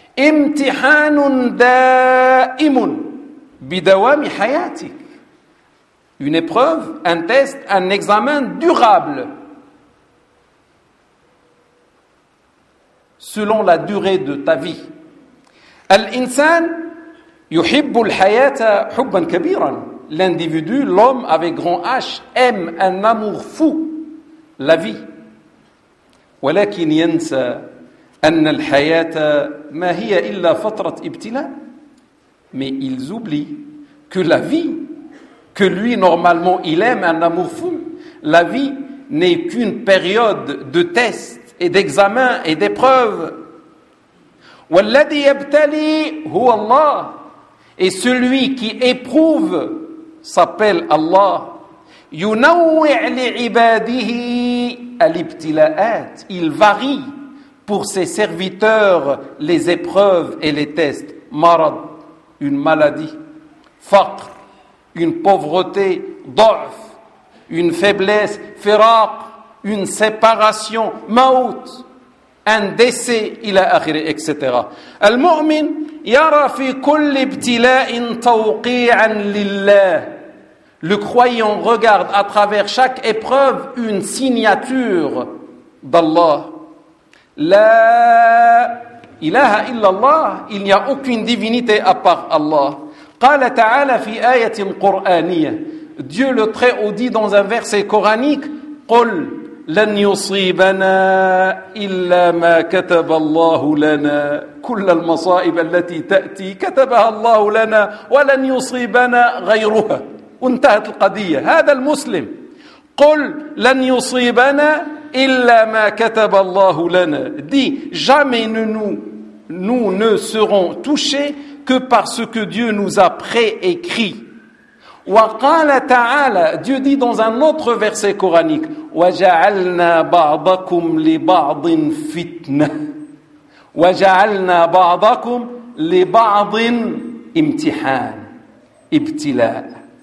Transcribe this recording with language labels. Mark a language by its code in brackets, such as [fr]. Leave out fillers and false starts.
[ar] امْتِحَانٌ دَائِمٌ بِدَوَامِ حَيَاتِكَ, [fr] une épreuve, un test, un examen durable selon la durée de ta vie. [ar] الْإِنسَانُ يُحِبُّ الْحَيَاةَ حُبًّا كَبِيرًا, [fr] l'individu, l'homme avec grand H, aime un amour fou, la vie. [ar] ولكن ينسى أن الحياة ما هي إلا فترة ابتلاء. [fr] Mais ils oublient que la vie, que lui normalement il aime un amour fou, la vie n'est qu'une période de tests et d'examens et d'épreuves. [ar] والذي يبتلي هو الله, [fr] et celui qui éprouve s'appelle Allah. [ar] ينوع لعباده الابتلاءات, [fr] il varie pour ses serviteurs les épreuves et les tests. [ar] مرض, [fr] une maladie. [ar] فقر, [fr] une pauvreté, [ar] ضعف, [fr] une faiblesse, [ar] فراق, [fr] une séparation, [ar] موت, [fr] un décès, [ar] إلى آخره, [fr] etc. [ar] المؤمن يرى في كل ابتلاء توقيعا لله. [fr] Le croyant regarde à travers chaque épreuve une signature d'Allah. [ar] La ilaha illallah, [fr] il n'y a aucune divinité à part Allah. [ar] Qala ta'ala fi ayatin qur'aniyah. [fr] Dieu le Très-Haut dit dans un verset coranique, [ar] qul lan yusibana illa ma kataba Allah lana. Kull al-masa'ib allati ta'ti katabaha Allah lana wa lan yusibana ghayruha. انتهت القضية. هذا المسلم قل لن يصيبنا إلا ما كتب الله لنا. [fr] Dit jamais nous ne serons touchés que par ce que Dieu nous a préécrit. [ar] وقال تعالى, [fr] Dieu dit dans un autre verset coranique, [ar] وجعلنا بعضكم لبعض فتنة وجعلنا بعضكم لبعض امتحان ابتلاء.